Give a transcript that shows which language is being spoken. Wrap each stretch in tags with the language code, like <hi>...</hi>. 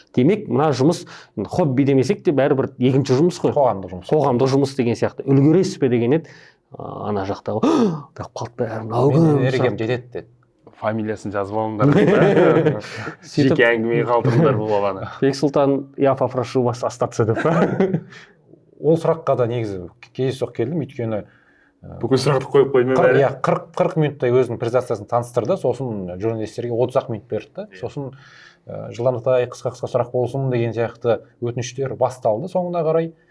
<kk>Демек, мына жұмыс хобби демесек те бәрібір екінші жұмыс қой. Қоғамдық жұмыс деген сияқты. Үлгересіз бе деген еді. Ана жақтағы деп қалды бәрін ерегем жетеді деді. Фамилиясын жазып алыңдар. Жеке әңгімеге қалдырыңдар бұл баланы.</kk> <ru>Бексұлтан, я попрошу вас остаться</ru> <kk>деп. Ол сұраққа да негізі кездейсоқ келдім, өйткені бүкіл сұрақты қойып қойдым бәрі. 40 минуттай өзінің презентациясын таныстырды, сосын журналистерге 30 минут берді. Сосын жылдамдықтай қысқа сұрақ болсын деген сияқты өтініштер басталды соңына қарай.</kk>